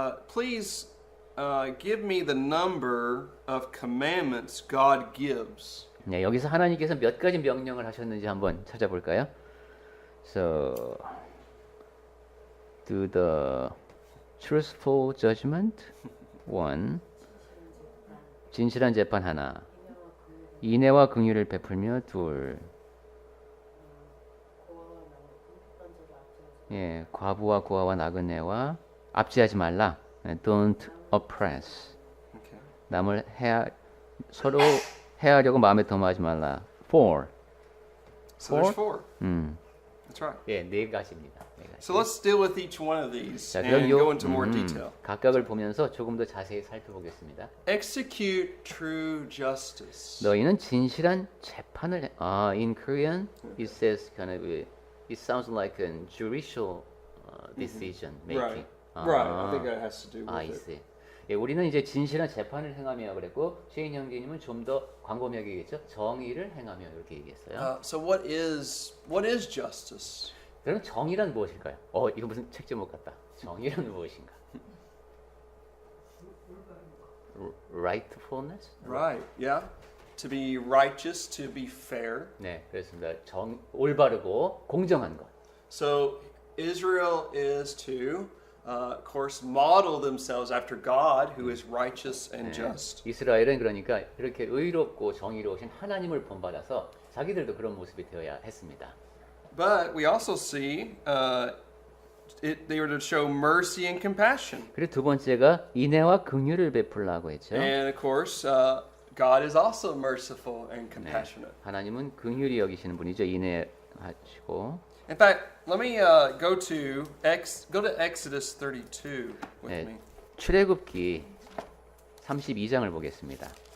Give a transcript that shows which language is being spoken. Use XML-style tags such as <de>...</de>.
<en>Please give me the number of commandments God gives.</en> <ko>네, 여기서 하나님께서 몇 가지 명령을 하셨는지 한번 찾아볼까요?</ko> <en>So, do the truthful judgment, 1.</en> <ko>진실한 재판 하나. 인애와 긍휼을 베풀며 2. 예, 과부와 고아와 나그네와 압제하지 말라.</ko> <en>Don't oppress. Okay.</en> <ko>남을 서로 해하려고 마음에 도모하지 말라.</ko> <en>4. So there's 4. 음. That's right.</en> <ko>예, 네 가지입니다. 네 가지.</ko> <en>So let's deal with each one of these</en> <ko>자,</ko> <en>and go into more detail.</en> <ko>각각을 보면서 조금 더 자세히 살펴보겠습니다.</ko> <en>Execute true justice.</en> <ko>너희는 진실한 재판을</ko> <en>in Korean it says kind of it sounds like a judicial decision making. Right. I think that has to do with I it. see.</en> <ko>예, 우리는 이제 진실한 재판을 행하며 그랬고 쉐인 형제님은 좀 더 광범위하게 얘기했죠. 정의를 행하며 이렇게 얘기했어요.</ko> <en>So what is justice?</en> <ko>그럼 정의란 무엇일까요? 이거 무슨 책 제목 같다. 정의란 무엇인가?</ko> <en>Rightfulness? Right. Yeah. To be righteous, to be fair.</en> <ko>네, 그렇습니다. 올바르고 공정한 것.</ko> <en>So Israel is to, of course, model themselves after God, who is righteous and just.</en> <ko>이스라엘은 그러니까 이렇게 의롭고 정의로우신 하나님을 본받아서 자기들도 그런 모습이 되어야 했습니다.</ko> <en>But we also see they were to show mercy and compassion.</en> <ko>그리고 두 번째가 인애와 긍휼을 베풀라고 했죠.</ko> <en>And of course, God is also merciful and compassionate.</en> <ko>하나님은 긍휼히 여기시는 분이죠. 인애하시고.</ko> <en>In fact, let me go to Exodus 32 with</en> <ko>네,</ko> <en>me.</en> <ko>출애굽기 32장을 보겠습니다.</ko>